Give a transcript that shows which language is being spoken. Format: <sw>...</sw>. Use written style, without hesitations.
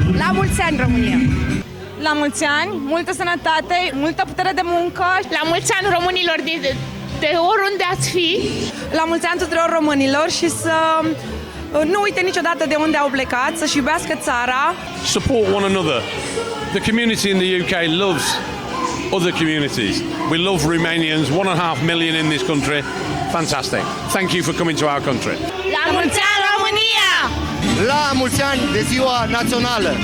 <ro>La mulți ani, România! La mulți ani, multă sănătate, multă putere de muncă. La mulți ani românilor de oriunde ați fi. La mulți ani tuturor românilor și să nu uite niciodată de unde au plecat, să-și iubească țara.</ro> <en>Support one another. The community in the UK loves other communities. We love Romanians, 1.5 million in this country. Fantastic. Thank you for coming to our country.</en> <ro>La mulți ani, România! La mulți ani de Ziua Națională!</ro>